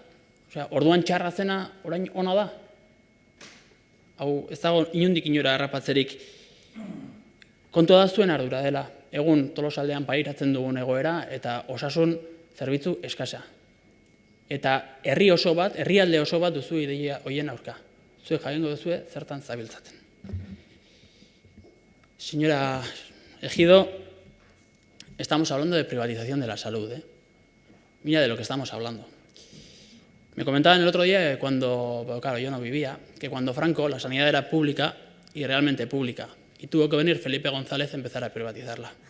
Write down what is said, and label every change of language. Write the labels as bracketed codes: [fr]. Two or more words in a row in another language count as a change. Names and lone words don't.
[eu] Orduan txarra zena, orain ona da? Hau, ez dago inondik inora harrapatzerik. Kontua da zuen ardura dela. Egun Tolosaldean pairatzen dugun egoera eta osasun zerbitzu eskasa. eta herrialde oso bat duzu ideia hoien aurka. Zuek jakingo duzue zertan zabiltzaten. [es] Señora Ejido, estamos hablando de privatización de la salud, ¿eh? Mira de lo que estamos hablando. Me comentaban el otro día que claro, yo no vivía, que cuando Franco la sanidad era pública y realmente pública, y tuvo que venir Felipe González a empezar a privatizarla.